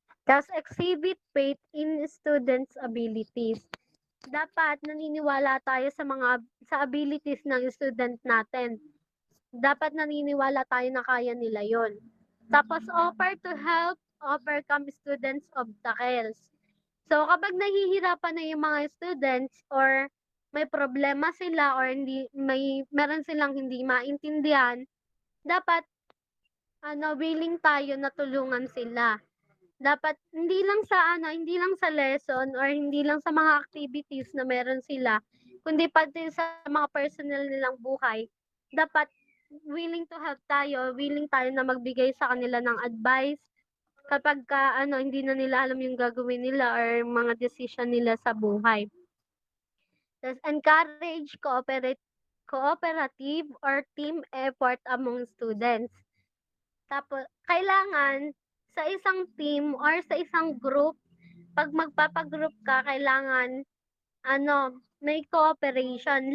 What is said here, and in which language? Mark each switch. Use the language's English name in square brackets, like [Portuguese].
[Filipino] Tapos [English] exhibit faith in students' abilities. [Filipino] Dapat naniniwala tayo sa abilities ng student natin. Dapat naniniwala tayo na kaya nila yon. Tapos [English] offer to help overcome students' obstacles. [Filipino] So kapag nahihirapan na yung mga students or may problema sila or meron silang hindi maintindihan, dapat willing tayo na tulungan sila. Dapat hindi lang sa lesson or hindi lang sa mga activities na meron sila, kundi pati sa mga personal nilang buhay. Dapat willing tayo na magbigay sa kanila ng advice kapag hindi na nila alam yung gagawin nila or mga decision nila sa buhay. Tapos [English] encourage cooperative or team effort among students. [Filipino] Tapos, kailangan sa isang team or sa isang group, pag magpapagroup ka, kailangan may cooperation.